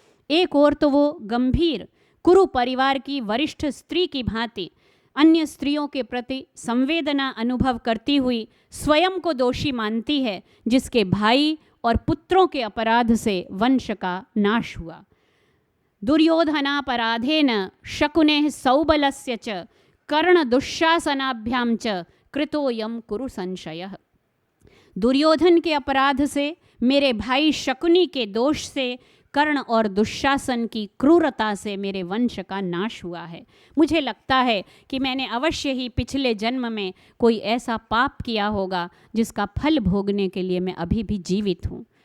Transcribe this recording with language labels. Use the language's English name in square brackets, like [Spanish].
[Hindi] एक ओर तो वो गंभीर कुरु परिवार की वरिष्ठ स्त्री की भांति अन्य स्त्रियों के प्रति संवेदना अनुभव करती हुई स्वयं को दोषी मानती है, जिसके भाई और पुत्रों के अपराध से वंश का नाश हुआ। [Sanskrit] दुर्योधनापराधेन शकुनेः सौबलस्य च कर्ण दुःशासनाभ्यां च कृतोयम कुरु संशयः। [Hindi] दुर्योधन के अपराध से, मेरे भाई शकुनी के दोष से, कर्ण और दुशासन की क्रूरता से मेरे वंश का नाश हुआ है। मुझे लगता है कि मैंने अवश्य ही पिछले जन्म में कोई ऐसा पाप किया होगा जिसका फल भोगने के लिए मैं अभी भी जीवित हूँ।